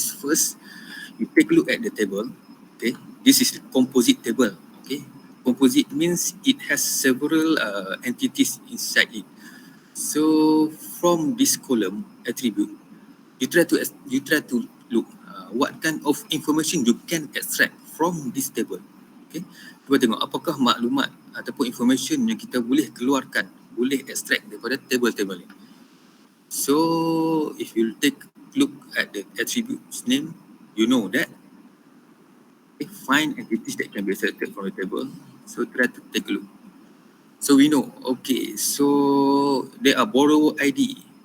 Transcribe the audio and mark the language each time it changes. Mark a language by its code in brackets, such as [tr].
[en] First, you take a look at the table. Okay, this is the composite table. Okay, composite means it has several entities inside it. So from this column attribute, you try to look what kind of information you can extract from this table. [ms] Okay, cuba tengok apakah maklumat ataupun information yang kita boleh keluarkan, boleh extract daripada table-table ni. [en] So if you take a look at the attributes name, you know that find entities that can be selected from the table. So try to take a look. So we know, okay, so there are borrower ID.